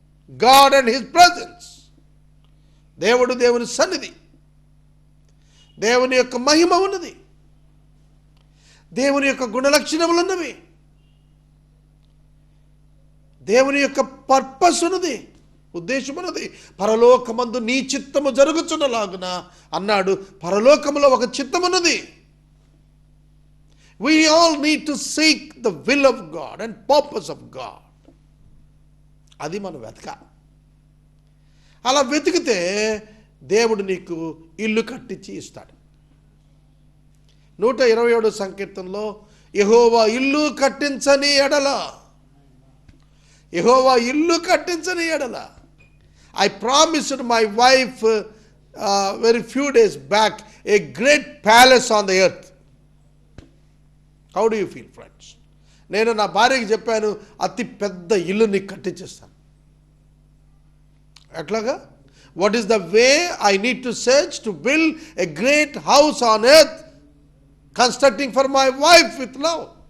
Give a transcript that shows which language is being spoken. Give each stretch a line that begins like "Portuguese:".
English: God and his presence,
Telugu: దేవుడు, దేవుని సన్నిధి, దేవుని యొక్క మహిమ ఉన్నది, దేవుని యొక్క గుణలక్షణములు ఉన్నవి, దేవుని యొక్క పర్పస్ ఉన్నది, ఉద్దేశం ఉన్నది. పరలోకమందు నీ చిత్తము జరుగుచున్నలాగున అన్నాడు. పరలోకములో ఒక చిత్తం ఉన్నది.
English: We all need to seek the will of God and purpose of God.
Telugu: అది మనం వెతకాలి. అలా వెతికితే దేవుడు నీకు ఇల్లు కట్టించి ఇస్తాడు. 127 సంకీర్తనలో యెహోవా ఇల్లు కట్టించని ఎడల,
English: యెహోవా ఇల్లు కట్టించని ఎడల, I promised my wife very few days back a great palace on the earth. How do you feel, friends?
Telugu: నేను నా భార్యకి చెప్పాను, అతి పెద్ద ఇల్లు నీకు కట్టించేస్తాను. ఎట్లాగా?
English: What is the way I need to search to build a great house on earth, constructing for my wife with love.